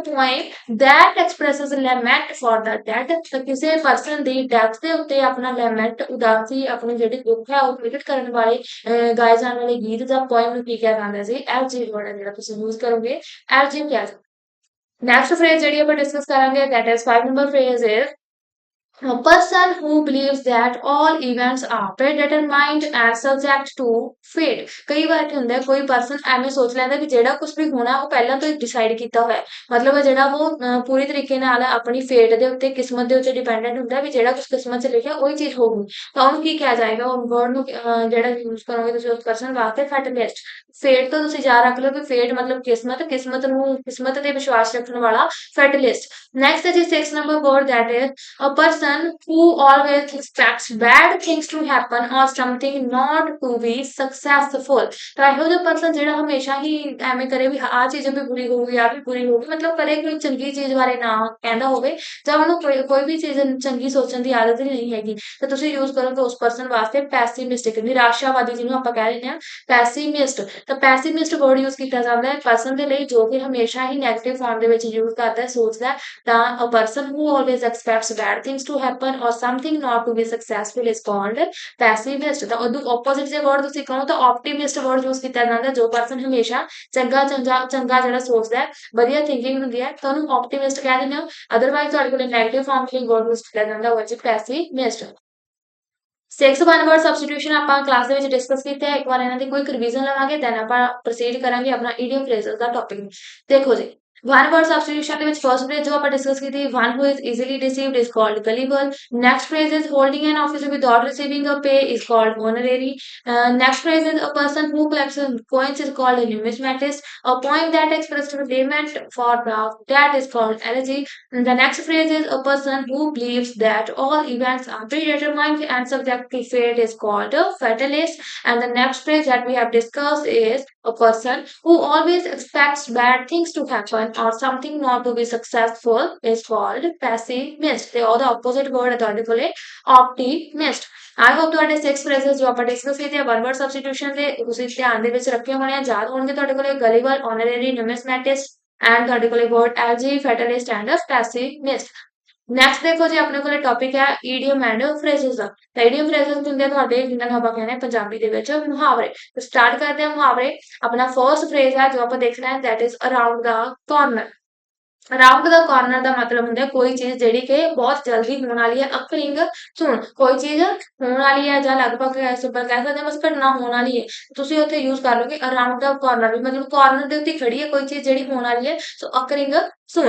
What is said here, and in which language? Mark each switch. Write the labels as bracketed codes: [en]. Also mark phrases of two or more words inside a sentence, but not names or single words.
[en] poem that expresses lament for the dead [pa] ਤਾਂ ਕਿਸੇ ਪਰਸਨ ਦੀ ਡੈਥ ਦੇ ਉੱਤੇ ਆਪਣਾ ਲੈਮੈਂਟ ਉਦਾਸੀ ਆਪਣੀ ਜਿਹੜੀ ਦੁੱਖ ਹੈ ਉਹ ਪ੍ਰਗਟ ਕਰਨ ਵਾਲੇ ਗਾਏ ਜਾਣ ਵਾਲੇ ਗੀਤ ਜਾਂ ਪੋਇਮ ਨੂੰ ਕੀ ਕਿਹਾ ਜਾਂਦਾ ਜੀ [en] elegy word [pa] ਹੈ ਜਿਹੜਾ ਤੁਸੀਂ ਯੂਜ਼ ਕਰੋਗੇ ਐਲਜੀ ਕਿਹਾ ਜਾਂਦਾ [en] next phrase [pa] ਜਿਹੜੀ ਆਪਾਂ ਡਿਸਕਸ ਕਰਾਂਗੇ [en] that is 5 number phrase is A person who believes that all events are predetermined and subject to fate। [pa] ਕਈ ਵਾਰ ਕੀ ਹੁੰਦਾ ਹੈ ਕੋਈ ਪਰਸਨ ਐਵੇਂ ਸੋਚ ਲੈਂਦਾ ਵੀ ਜਿਹੜਾ ਕੁਝ ਵੀ ਹੋਣਾ ਉਹ ਪਹਿਲਾਂ ਤੋਂ ਹੀ ਡਿਸਾਈਡ ਕੀਤਾ ਹੋਇਆ ਹੈ। ਮਤਲਬ ਜਿਹੜਾ ਉਹ ਪੂਰੀ ਤਰੀਕੇ ਨਾਲ ਆਪਣੀ ਫੇਟ ਦੇ ਉੱਤੇ ਕਿਸਮਤ ਦੇ ਉੱਤੇ ਡਿਪੈਂਡੈਂਟ ਹੁੰਦਾ ਵੀ ਜਿਹੜਾ ਕੁਝ ਕਿਸਮਤ 'ਚ ਲਿਖਿਆ ਉਹੀ ਚੀਜ਼ ਹੋਊਗੀ। ਤਾਂ ਉਹਨੂੰ ਕੀ ਕਿਹਾ ਜਾਏਗਾ ਉਹ ਵਰਡ ਨੂੰ ਜਿਹੜਾ ਯੂਜ਼ ਕਰੋਗੇ ਤੁਸੀਂ ਉਸ ਪਰਸਨ ਵਾਸਤੇ ਫੈਟਲਿਸਟ। ਫੇਟ ਤੋਂ ਤੁਸੀਂ ਯਾਦ ਰੱਖ ਲਓ ਕਿ ਫੇਟ ਮਤਲਬ ਕਿਸਮਤ, ਕਿਸਮਤ ਤੇ ਵਿਸ਼ਵਾਸ ਰੱਖਣ ਵਾਲਾ ਫੈਟਲਿਸਟ। [en] ਨੈਕਸਟ [pa] ਹੈ ਜੀ [en] 6 number word that is a person who always expects bad things to happen or something not to be successful। [pa] ਤਾਂ ਇਹੋ ਜਿਹਾ ਪਰਸਨ ਜਿਹੜਾ ਹਮੇਸ਼ਾ ਹੀ ਐਵੇਂ ਕਰੇ ਵੀ ਆਹ ਚੀਜ਼ ਵੀ ਬੁਰੀ ਹੋਊਗੀ, ਆਹ ਵੀ ਬੁਰੀ ਹੋਊਗੀ, ਮਤਲਬ ਕਦੇ ਕੋਈ ਚੰਗੀ ਚੀਜ਼ ਬਾਰੇ ਨਾ ਕਹਿੰਦਾ ਹੋਵੇ ਜਾਂ ਉਹਨੂੰ ਕੋਈ ਵੀ ਚੀਜ਼ ਚੰਗੀ ਸੋਚਣ ਦੀ ਆਦਤ ਹੀ ਨਹੀਂ ਹੈਗੀ, ਤਾਂ ਤੁਸੀਂ ਯੂਜ਼ ਕਰੋਗੇ ਉਸ ਪਰਸਨ ਵਾਸਤੇ ਪੈਸਿਮਿਸਟਿਕ, ਨਿਰਾਸ਼ਾਵਾਦੀ ਜਿਹਨੂੰ ਆਪਾਂ ਕਹਿ ਦਿੰਦੇ ਹਾਂ ਪੈਸਿਮਿਸਟ। ਤਾਂ ਪੈਸਿਮਿਸਟ ਵਰਡ ਯੂਜ਼ ਕੀਤਾ ਜਾਂਦਾ ਹੈ ਪਰਸਨ ਦੇ ਲਈ ਜੋ ਕਿ ਹਮੇਸ਼ਾ ਹੀ [en] negative form [pa] ਦੇ ਵਿੱਚ ਯੂਜ਼ ਕਰਦਾ ਹੈ, ਸੋਚਦਾ ਹੈ। [en] ਤਾਂ a person who always expects bad things to happen or something not to be successful is called pessimist। [pa] ਤਾਂ ਉਹਨੂੰ opposite ਜੇ word ਤੁਸੀਂ ਕਹੋ ਤਾਂ [en] optimist word use [pa] ਕੀਤਾ ਜਾਂਦਾ ਜੋ ਪਰਸਨ ਹਮੇਸ਼ਾ ਚੰਗਾ ਚੰਗਾ ਚੰਗਾ ਜਿਹੜਾ ਸੋਚਦਾ ਹੈ, ਵਧੀਆ ਥਿੰਕਿੰਗ ਹੁੰਦੀ ਹੈ, ਤਾਂ ਉਹਨੂੰ optimist ਕਹਿ ਦਿੰਦੇ ਹੋ। ਅਦਰਵਾਈਜ਼ ਤੁਹਾਡੇ ਕੋਲ [en] negative form [pa] ਲਈ [en] word use [pa] ਕੀਤਾ ਜਾਂਦਾ ਉਹ ਹੈ ਜੀ pessimist। 6 [en] one word substitution [pa] ਆਪਾਂ ਕਲਾਸ ਦੇ ਵਿੱਚ ਡਿਸਕਸ ਕੀਤਾ ਹੈ। ਇੱਕ ਵਾਰ ਇਹਨਾਂ ਦੀ ਕੋਈ ਰਿਵੀਜ਼ਨ ਲਵਾਂਗੇ ਦੈਨ ਆਪਾਂ ਪ੍ਰੋਸੀਡ ਕਰਾਂਗੇ ਆਪਣਾ [en] idiom phrases [pa] ਦਾ ਟੌਪਿਕ। ਦੇਖੋ ਜੀ [en] one word substitution [pa] ਦੇ ਵਿੱਚ [en] first phrase [pa] ਜੋ ਆਪਾਂ ਡਿਸਕਸ ਕੀਤੀ [en] one who is easily deceived is called gullible। next phrase is holding an office without receiving a pay is called honorary। next phrase is a person who collects coins is called a numismatist। a poem that expresses payment for the debt is called elegy। the next phrase is a person who believes that all events are predetermined and subject to fate is called a fatalist। and the next phrase that we have discussed is a person who always expects bad things to happen or something not to be successful is called pessimist। [pa] ਤੇ ਉਹਦਾ [en] opposite word [pa] ਹੈ ਤੁਹਾਡੇ ਕੋਲੇ optimist। [en] I hope [pa] ਤੁਹਾਡੇ 6 phrases ਜੋ ਆਪਾਂ ਡਿਸਕਸ ਕੀਤੇ ਆ [en] one word substitution [pa] ਦੇ ਤੁਸੀਂ ਧਿਆਨ ਦੇ ਵਿੱਚ ਰੱਖੇ ਹੋਣੇ ਆ, ਯਾਦ ਹੋਣਗੇ ਤੁਹਾਡੇ ਕੋਲੇ [en] gullible, honorary, numismatist and [pa] ਤੁਹਾਡੇ ਕੋਲੇ [en] word elegy, fatalist and pessimist। [pa] ਨੈਕਸਟ ਦੇਖੋ ਜੀ ਆਪਣੇ ਕੋਲੇ ਟੌਪਿਕ ਹੈ [en] idiom and phrases [pa] ਦਾ। ਤਾਂ [en] idiom phrases [pa] ਹੁੰਦੇ ਆ ਤੁਹਾਡੇ ਜਿਨ੍ਹਾਂ ਨੂੰ ਆਪਾਂ ਕਹਿੰਦੇ ਆ ਪੰਜਾਬੀ ਦੇ ਵਿੱਚ ਮੁਹਾਵਰੇ। ਸਟਾਰਟ ਕਰਦੇ ਆ ਮੁਹਾਵਰੇ। ਆਪਣਾ [en] first phrase [pa] ਹੈ ਜੋ ਆਪਾਂ ਦੇਖਣਾ ਹੈ [en] that is around the corner. around the corner [pa] ਦਾ ਮਤਲਬ ਹੁੰਦਾ ਕੋਈ ਚੀਜ਼ ਜਿਹੜੀ ਕਿ ਬਹੁਤ ਜਲਦੀ ਹੋਣ ਵਾਲੀ ਹੈ, [en] occurring soon [pa] ਕੋਈ ਚੀਜ਼ ਹੋਣ ਵਾਲੀ ਹੈ ਜਾਂ ਲਗਭਗ ਸਿੰਪਲ ਕਹਿ ਸਕਦੇ ਹਾਂ ਬਸ ਘਟਨਾ ਹੋਣ ਵਾਲੀ ਹੈ, ਤੁਸੀਂ ਉੱਥੇ ਯੂਜ਼ ਕਰ ਲਓਗੇ [en] around the corner [pa] ਵੀ ਮਤਲਬ ਕਾਰਨਰ ਦੇ ਉੱਤੇ ਖੜੀ ਹੈ ਕੋਈ ਚੀਜ਼ ਜਿਹੜੀ ਹੋਣ ਵਾਲੀ ਹੈ, [en] so occurring soon.